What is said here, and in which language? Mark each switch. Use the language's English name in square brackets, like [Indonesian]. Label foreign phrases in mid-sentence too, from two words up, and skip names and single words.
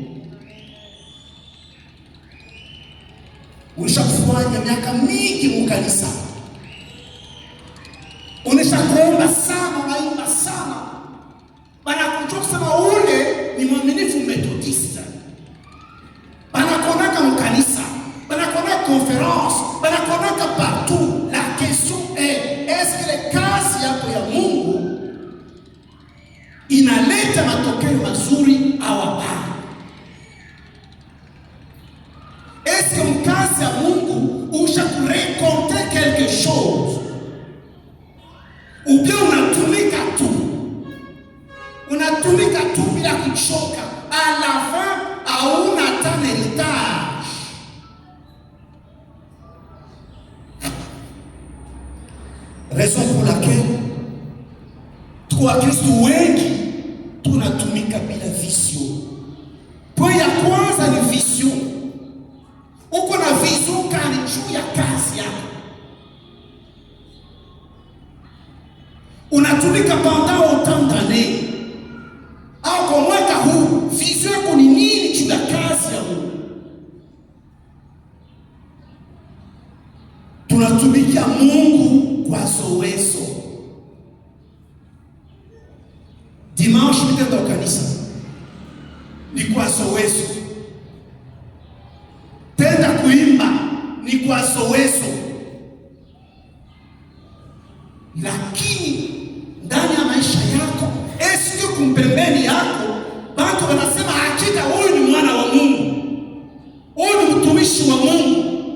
[Swahili] Unashafanya miaka mingi mukanisa, unashakuomba sana, unaimba sana, banakuja kusema ule ni mwaminifu Methodiste, banakonaka mukanisa, banakonaka conference, banakonaka partout. [French] La question est-ce que [Swahili] kazi yako ya Mungu inaleta matokeo mazuri au hapana? [French] Est-ce que [Swahili] mkazi ya Mungu ushakurekonte [French] quelque chose, ou bien [Swahili] unatumika tu bila kuchoka, [French] à la fin [Swahili] hauna hata heritage. [French] Raison pour laquelle [Swahili] Wakristo wengi tunatumika bila vision. Point ya kwanza ni vision. Uko na vision kani juu ya kazi yako, unatumika [French] pendant autant d'années, [Swahili] au kwa mwaka huu vision yako ni nini juu ya kazi ya Mungu? Tunatumikia Mungu kwa zowezo. Dimanche nitaenda kanisa ni kwa zowezo, tenda kuimba ni kwa zowezo, lakini ndani ya maisha yako esio kumpembeni yako bantu wanasema hakika huyu ni mwana wa Mungu, huyu ni mtumishi wa Mungu.